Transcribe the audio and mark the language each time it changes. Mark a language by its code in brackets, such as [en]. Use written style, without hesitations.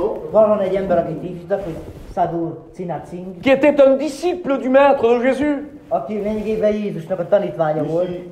[hu] Van egy ember, akit hívtak, hogy Sadhu Sandertsing. [fr] Qui était un disciple du maître de Jésus. [hu] Aki lényegében Jézusnak a tanítványa volt.